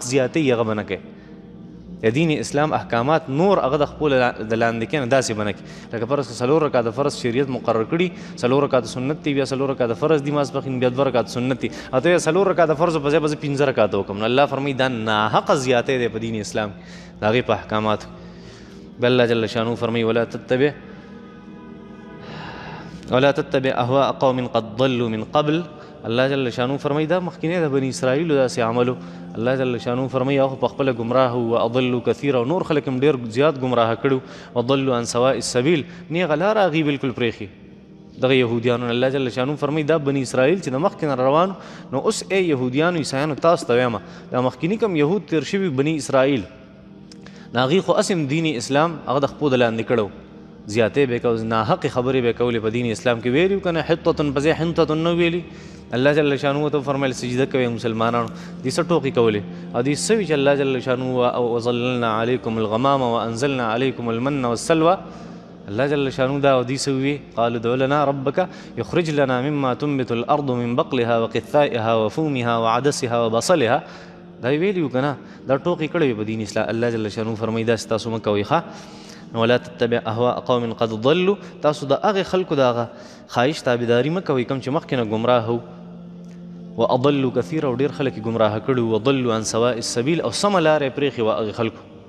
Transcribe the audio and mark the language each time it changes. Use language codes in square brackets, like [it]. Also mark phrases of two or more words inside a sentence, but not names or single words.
[ps] زیاتې یې هغه به نه کې د دین اسلام احکامات نور هغه د خپل د لاندې کې نه داسې بنه کې لکه فرض څلور رکعاته فرض شریعت مقرر کړي څلور رکعاته سنت دي بیا څلور رکعاته فرض دي ماسپښین بیا دوه رکعاته سنت دي او ته څلور رکعاته فرض په ځای به پنځه رکعاته وکړم نو الله فرمایي دا ناحقه زیاتې دی په دین اسلام د هغې په احکاماتو بل الله [ar] جل شانو [ps] فرمایي [ar] ولا تتبع ولا تتبع اهواء قوم قد ضلوا من قبل. [ps] الله [ar] جل شانو [ps] فرمای دا مخکینه د بنی اسرائیل داسې عملو. الله [ar] جل شانو [ps] فرمای هغه په خپله ګمراه [ar] و اضلوا کثیرا، [ps] نور خلک هم ډېر زیات ګمراه کړو. [ar] وضلوا عن سواء السبیل، [ps] نیغه لاره هغوی بالکل پرېښي دغه یهودیانو. الله [ar] جل شانو [ps] فرمای دا بنی اسرائیل چې د مخکې نه روانو، نو اوس ای یهودیانو عیسایانو تاسو ته وایم دا مخکیني کوم یهود تېر شوي بني اسرائیل، د هغوی خو اسم دین اسلام هغه د خپو د لاندې کړو، زیاتې به کو ناحقې خبرې به کولې په دین اسلام کې. ویلي که نه حطة په ځای حنطة نه ویلي. الله [ar] جل شانو [ps] ته فرمایل سجده کوئ مسلمانانو، دې څه ټوکې کولې او دې څه وي چې الله جل شانو [ar] وظللنا علیکم الغمام وانزلنا علیکم المن والسلوى. الله جل شانو [ps] دا ودي سوي [ar] قالوا ادع لنا ربك يخرج لنا مما تنبت الارض من بقلها وقثائها وفومها وعدسها وبصلها. [ps] دا ویلیو کنه دا ټوکې کړې په دین اسلام. الله [ar] جل شانو [ps] فرمایي داسې تاسو مه کوئ ښه. [ar] ولا تتبع اهواء قوم قد ضلوا، [ps] تاسو د هغې خلکو د هغه خواهش تابعداري مه کوئ کوم چې مخکې نه ګمراه وو. [ar] واضلوا کثیره، [ps] او ډېر خلک یې ګمراه کړي. [ar] وضلوا عن سواء السبیل، [ps] او سمه لاره یې پرېښې وه هغې خلکو.